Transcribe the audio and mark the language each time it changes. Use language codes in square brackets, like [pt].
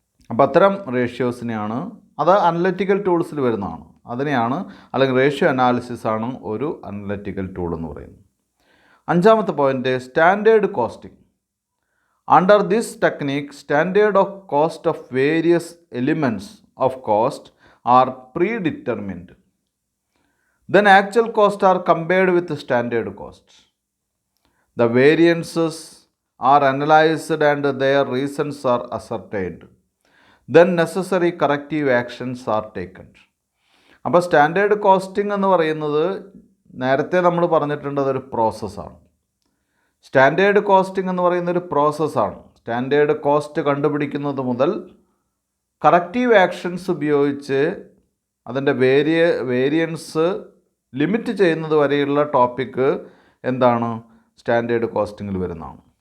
[ml] അപ്പോൾ അത്തരം റേഷ്യോസിനെയാണ്, അത് അനലറ്റിക്കൽ ടൂൾസിൽ വരുന്നതാണ്, അതിനെയാണ് അല്ലെങ്കിൽ റേഷ്യോ അനാലിസിസ് ആണ് ഒരു അനലറ്റിക്കൽ ടൂൾ എന്ന് പറയുന്നത്. അഞ്ചാമത്തെ point standard costing. [en] Under this technique standard of cost of various elements of cost are predetermined. Then actual costs are compared with standard costs. The variances are analyzed and their reasons are ascertained. Then necessary corrective actions are taken. [ml] അപ്പോൾ standard costing എന്ന് പറയുന്നത് നേരത്തെ നമ്മൾ പറഞ്ഞിട്ടുണ്ട്, അതൊരു പ്രോസസ്സാണ്. Standard costing എന്ന് പറയുന്നൊരു പ്രോസസ്സാണ്. സ്റ്റാൻഡേർഡ് കോസ്റ്റ് കണ്ടുപിടിക്കുന്നത് മുതൽ കറക്റ്റീവ് ആക്ഷൻസ് ഉപയോഗിച്ച് അതിൻ്റെ വേരിയൻസ് ലിമിറ്റ് ചെയ്യുന്നത് വരെയുള്ള ടോപ്പിക്ക് എന്താണ്, സ്റ്റാൻഡേർഡ് കോസ്റ്റിങ്ങിൽ വരുന്നതാണ്.